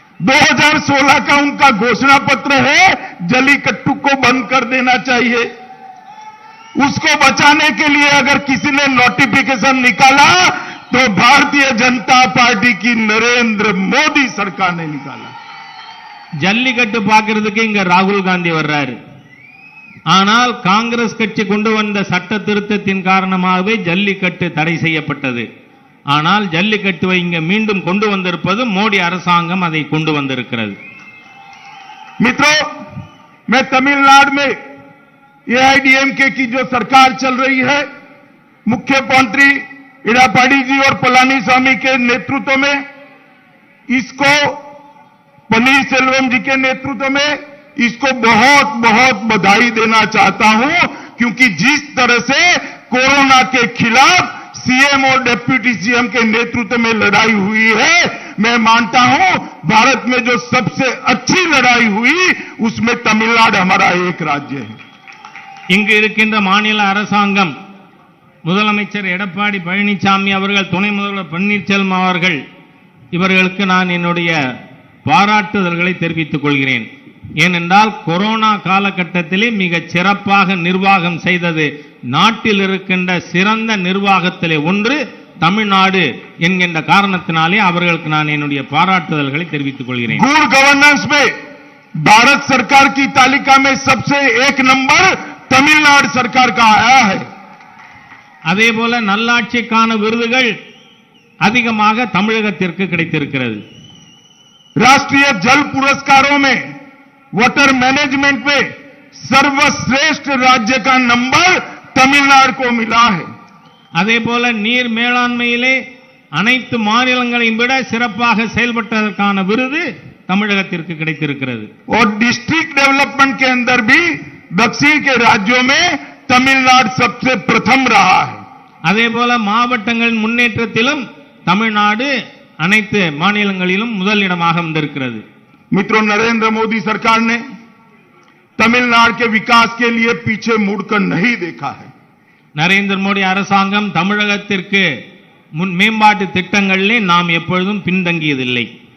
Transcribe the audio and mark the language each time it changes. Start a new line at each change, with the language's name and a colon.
Hindi: 2016 का उनका घोषणा पत्र है, जलीकट्टू को बंद कर देना चाहिए. उसको बचाने के लिए अगर किसी ने नोटिफिकेशन निकाला तो भारतीय जनता पार्टी की नरेंद्र मोदी सरकार ने निकाला.
Tamil: ஜல்லிக்கட்டு பார்க்கிறதுக்கு இங்க ராகுல் காந்தி வர்றாரு. ஆனால் காங்கிரஸ் கட்சி கொண்டு வந்த சட்ட திருத்தத்தின் காரணமாகவே ஜல்லிக்கட்டு தடை செய்யப்பட்டது. ஆனால் ஜல்லிக்கட்டுவை இங்க மீண்டும் கொண்டு வந்திருப்பது மோடி அரசாங்கம் அதை கொண்டு வந்திருக்கிறது.
Hindi: मित्रों, मैं तमिलनाडु में एआईडीएमके की जो सरकार चल रही है, मुख्यमंत्री इडापाडी जी और पलानीस्वामी के नेतृत्व में, इसको पनीरसेल्वम जी के नेतृत्व में इसको बहुत बहुत बधाई देना चाहता हूं. क्योंकि जिस तरह से कोरोना के खिलाफ सीएम और डिप्टी सीएम के नेतृत्व में लड़ाई हुई है, मैं मानता हूं भारत में जो सबसे अच्छी लड़ाई हुई उसमें तमिलनाडु हमारा एक राज्य है.
Tamil: இங்கு இருக்கின்ற மாநில அரசாங்கம், முதலமைச்சர் எடப்பாடி பழனிசாமி அவர்கள், துணை முதல்வர் பன்னீர்செல்வம் அவர்கள், இவர்களுக்கு நான் என்னுடைய பாராட்டுதல்களை தெரிவித்துக் கொள்கிறேன். ஏனென்றால் கொரோனா காலகட்டத்திலே மிக சிறப்பாக நிர்வாகம் செய்தது. நாட்டில் இருக்கின்ற சிறந்த நிர்வாகத்திலே ஒன்று தமிழ்நாடு என்கின்ற காரணத்தினாலே அவர்களுக்கு நான் என்னுடைய பாராட்டுதல்களை தெரிவித்துக் கொள்கிறேன்.
Hindi: गुड गवर्नेंस में भारत सरकार की तालिका में सबसे 1 नंबर तमिलनाडु सरकार का आया है.
Tamil: அதே போல நல்லாட்சிக்கான விருதுகள் அதிகமாக தமிழகத்திற்கு கிடைத்திருக்கிறது.
Hindi: राष्ट्रीय जल पुरस्कारों में वाटर मैनेजमेंट में सर्वश्रेष्ठ राज्य का नंबर तमिलनाडु को मिला है.
Tamil: அதே போல நீர் மேலாண்மையிலே அனைத்து மாநிலங்களையும் விட சிறப்பாக செயல்பட்டதற்கான விருது தமிழகத்திற்கு கிடைத்திருக்கிறது.
Hindi: और डिस्ट्रिक्ट डेवलपमेंट के अंदर भी दक्षिण के राज्यों में तमिलनाडु सबसे प्रथम रहा है.
Tamil: அதேபோல மாவட்டங்களின் முன்னேற்றத்திலும் தமிழ்நாடு அனைத்து மாநிலங்களிலும் முதலிடமாக வந்திருக்கிறது.
Hindi: मित्रों, नरेंद्र मोदी सरकार ने तमिलनाडु के विकास के लिए पीछे मुड़कर नहीं देखा है.
Tamil: நரேந்திர மோடி அரசாங்கம் தமிழகத்திற்கு மேம்பாட்டு திட்டங்களிலே நாம் எப்பொழுதும் பின்தங்கியதில்லை.